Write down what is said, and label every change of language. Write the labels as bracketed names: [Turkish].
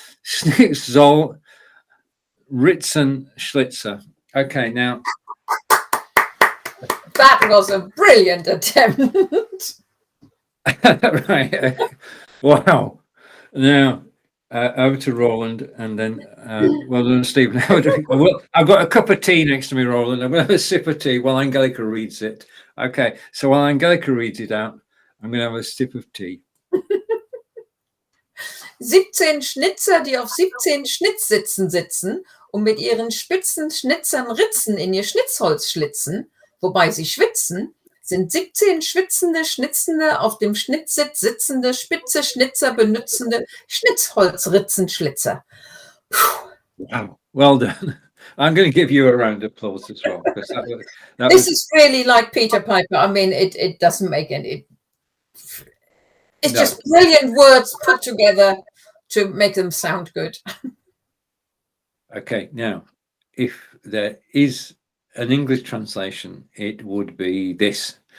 [German] Schnitzsitz Ritzen Schlitzer. [English] Okay, now that was a brilliant attempt. right. Wow. Now over to Roland, and then well done, Stephen. Well, I've got a cup of tea next to me, Roland. I'm going to have a sip of tea while Angelika reads it. Okay, so while Angelika reads it out, I'm going to have a sip of tea. [German] 17 Schnitzer, die auf 17 Schnitzsitzen sitzen und mit ihren spitzen Schnitzern Ritzen in ihr Schnitzholz schlitzen, wobei sie schwitzen, sind 17 schwitzende, schnitzende, auf dem Schnitzsitz sitzende, spitze Schnitzer, benützende Schnitzholz Ritzen Schlitzer. [English] Wow, well done. I'm going to give you a round of applause as well. This is really like Peter Piper. I mean, it doesn't make any... It's just brilliant words put together to make them sound good. Okay, now, if there is an English translation, it would be this.